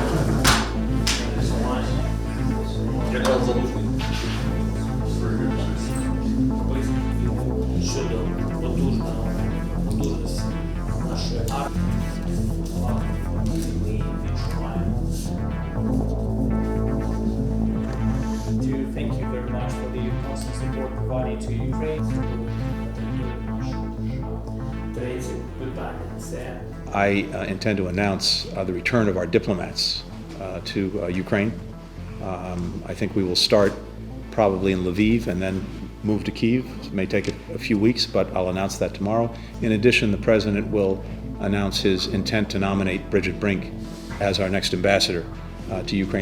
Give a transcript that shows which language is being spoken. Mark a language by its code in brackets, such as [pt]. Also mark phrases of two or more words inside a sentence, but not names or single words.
[en] Very good to see. [uk] Щодо потужності нашої армії, ми відчуваємо. [en] To thank you very much for the constant support provided to Ukraine. [uk] Третє питання – це [en] I intend to announce the return of our diplomats to Ukraine. I think we will start probably in Lviv and then move to Kyiv. It may take a few weeks, but I'll announce that tomorrow. In addition, the President will announce his intent to nominate Bridget Brink as our next ambassador to Ukraine.